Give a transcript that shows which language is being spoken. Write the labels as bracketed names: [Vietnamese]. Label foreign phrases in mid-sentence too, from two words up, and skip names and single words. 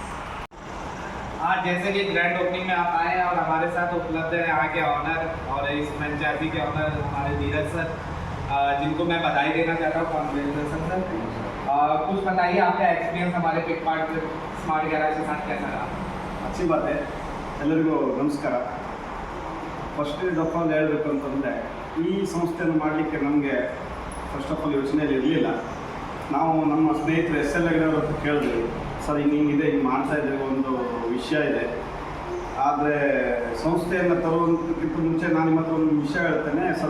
[Hindi] आज जैसे कि [English] grand opening [Hindi] में आप आए और हमारे साथ उपलब्ध है यहाँ के ऑनर और इस फ्रेंचाइजी के ऑनर हमारे नीरज सर, जिनको मैं बधाई देना चाहता हूँ। [English] congratulation sir. [Hindi] कुछ बताइए आपका एक्सपीरियंस हमारे पिकपार्ट स्मार्ट गैराज के साथ कैसा रहा? अच्छी बात है। [Kannada] ಎಲ್ಲರಿಗೂ ನಮಸ್ಕಾರ. [English] first of all [Kannada] ಹೇಳಬೇಕು ಅಂತಂದರೆ, ಈ ಸಂಸ್ಥೆಯನ್ನು ಮಾಡಲಿಕ್ಕೆ ನಮಗೆ [English] first of all [Kannada] ಯೋಚನೆಯಲ್ಲಿ ಇರಲಿಲ್ಲ. ನಾವು ನಮ್ಮ ಸ್ನೇಹಿತರು SL ಹೆಗ್ಡೆ ಅವ್ರ ಹತ್ರ ಕೇಳಿದ್ವಿ, ಸರ್ ಹಿಂಗಿದೆ, ಹಿಂಗೆ ಮಾಡ್ತಾ ಇದ್ದೇವೆ, ಒಂದು ವಿಷಯ ಇದೆ. ಆದರೆ ಸಂಸ್ಥೆಯನ್ನು ತರುವಂತಕ್ಕಿಂತ ಮುಂಚೆ ನಾನು ನಿಮ್ಮ ಹತ್ರ ಒಂದು ವಿಷಯ ಹೇಳ್ತೇನೆ ಸರ್.